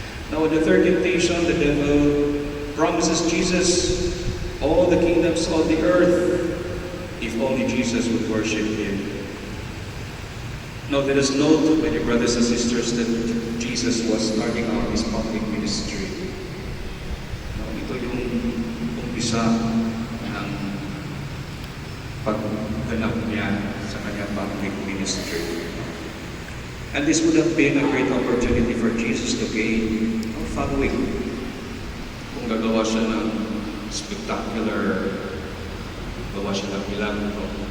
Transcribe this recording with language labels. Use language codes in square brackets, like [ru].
[en] Now, the third temptation, the devil promises Jesus all the kingdoms of the earth if only Jesus would worship Him. Now, let us note, my dear brothers and sisters, that Jesus was starting out His public ministry. [tl] Now, ito yung umpisa ng pagganap niya sa kanyang public ministry. [en] And this would have been a great opportunity for Jesus to gain following. [tl] Kung gagawa siya ng spectacular, gawa siya ng milagro.